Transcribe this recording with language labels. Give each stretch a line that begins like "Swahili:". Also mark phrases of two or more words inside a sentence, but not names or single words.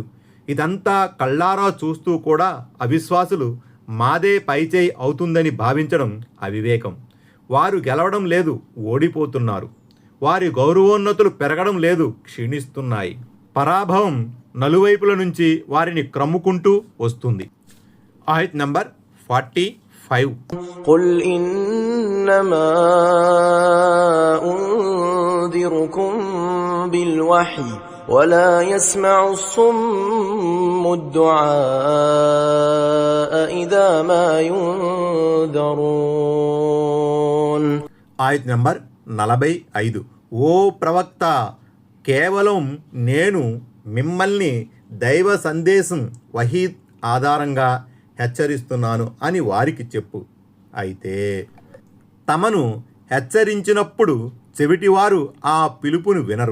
Telugu: ఇదంతా కళ్ళారా చూస్తూ కూడా అవిశ్వాసులు మాదే పైచేయి అవుతుందని భావించడం అవివేకం. వారు గెలవడం లేదు, ఓడిపోతున్నారు. వారి గౌరవోన్నతులు పెరగడం లేదు, క్షీణిస్తున్నాయి. పరాభవం నలువైపుల నుంచి వారిని క్రమ్ముకుంటూ వస్తుంది. ఆయత్ నంబర్ 45.
Arabic: قل إنما أنذركم بالوحي ولا يسمع الصم الدعاء إذا ما ينذرون.
Telugu: ఆయత్ నంబర్ 45. ఓ ప్రవక్త, కేవలం నేను మిమ్మల్ని దైవ సందేశం వహీద్ ఆధారంగా హెచ్చరిస్తున్నాను అని వారికి చెప్పు. అయితే తమను హెచ్చరించినప్పుడు చెవిటివారు ఆ పిలుపును వినరు.